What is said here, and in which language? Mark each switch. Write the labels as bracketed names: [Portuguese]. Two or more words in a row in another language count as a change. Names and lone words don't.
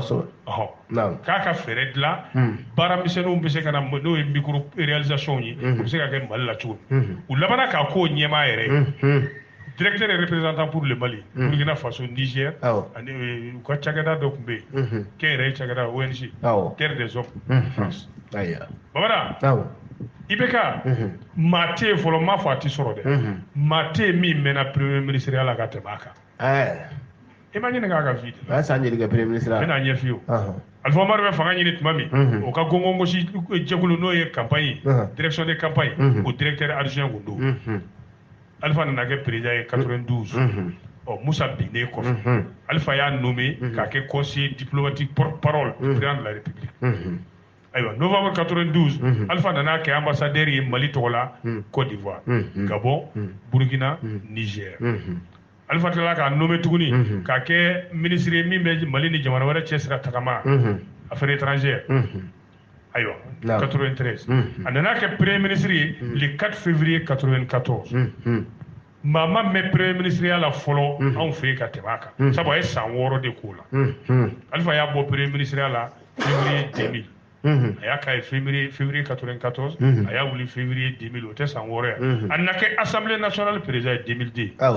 [Bambara] k'a ka fɛɛrɛ dilan baaramisɛnninw bɛ se ka na n'o ye [French] micro réalisation [Bambara] ye u bɛ se ka kɛ Mali la cogo min u labanna k'a k'o ɲɛmaa yɛrɛ ye [French] directeur et représentant pour le Mali Burkina Faso Niger [Bambara] ani u ka cakɛda dɔ tun bɛ yen kɛnyɛrɛye cakɛda ONG Terre des Hommes France Bamada IBK maa tɛ yen fɔlɔ n m'a fɔ a tɛ sɔrɔ dɛ maa tɛ yen min mɛnna [French] premier ministre [Bambara] ya la ka tɛmɛ a kan i ma ɲininka a ka [French] vie de la [Bambara] a san joli kɛ [French] premier ministre [Bambara] n bɛna ɲɛ f'i ye Alpha Umaru bɛ fanga ɲini tuma min o ka gɔngɔngosi jɛkulu n'o ye [French] campagne direction de campagne [Bambara] o [French] directeur adjoint [Bambara] kun don Alpha nana kɛ président ye 92 Moussa binnen kɔfɛ Alpha y'a nommé k'a kɛ [French] conseiller diplomatique porte-parole du président de la République [Bambara] ayiwa novembre 92 Alpha nana kɛ ambassadeur ye Mali tɔgɔ la Côte d'Ivoire Gabon Burkina Niger Alpha tilala k'a nommé tuguni k'a kɛ ministre ye min bɛ Mali ni jamana wɛrɛ cɛ sira tagama [French] affaires étrangères [Bambara] ayiwa 93 a nana kɛ [French] premier ministre [Bambara] ye [French] le 4 février [Bambara] 94 maa ma mɛn [French] premier ministre [Bambara] ya la fɔlɔ anw fɛ yen ka tɛmɛ a kan sabu a ye san 6 de k'o la Alpha y'a bɔ [French] premier ministre [Bambara] ya la février 2000 a y'a k'a ye février 94 a y'a wuli février 2000 o tɛ san 6 ye a nana kɛ [French] assemblée nationale président [Bambara] ye 2002